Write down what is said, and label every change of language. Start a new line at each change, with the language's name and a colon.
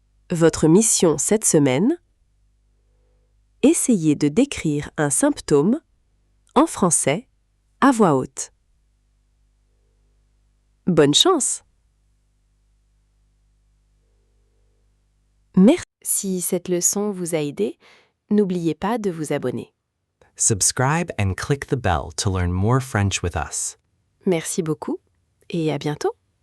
French: Votre mission cette semaine, essayez de décrire un symptôme en français à voix haute. Bonne chance! Merci. Si cette leçon vous a aidé, n'oubliez pas de vous abonner.
English: Subscribe and click the bell to learn more French with us.
French: Merci beaucoup et à bientôt.